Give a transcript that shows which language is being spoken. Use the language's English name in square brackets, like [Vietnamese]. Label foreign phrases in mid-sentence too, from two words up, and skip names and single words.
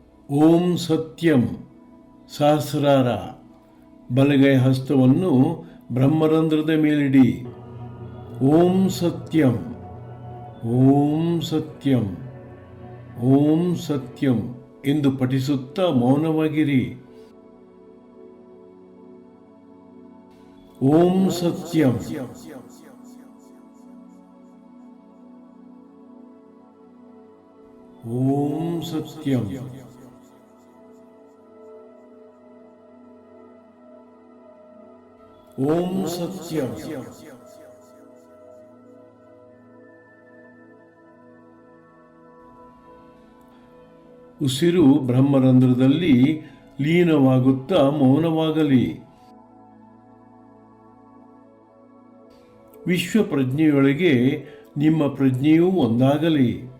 [Sanskrit] ಓಂ ಸತ್ಯಂ ಸಹಸ್ರಾರ. [Kannada] ಬಲಗೈ ಹಸ್ತವನ್ನು ಬ್ರಹ್ಮರಂಧ್ರದ ಮೇಲಿಡಿ. [Sanskrit] ಓಂ ಸತ್ಯಂ, ಓಂ ಸತ್ಯಂ, ಓಂ ಸತ್ಯಂ [Kannada] ಎಂದು ಪಠಿಸುತ್ತಾ ಮೌನವಾಗಿರಿ. [Sanskrit] ಓಂ ಸತ್ಯಂ, ಓಂ ಸತ್ಯಂ, ಓಂ ಸತ್ಯಂ. [Kannada] ಉಸಿರು ಬ್ರಹ್ಮರಂಧ್ರದಲ್ಲಿ ಲೀನವಾಗುತ್ತಾ ಮೌನವಾಗಲಿ. ವಿಶ್ವ ಪ್ರಜ್ಞೆಯೊಳಗೆ ನಿಮ್ಮ ಪ್ರಜ್ಞೆಯೂ ಒಂದಾಗಲಿ.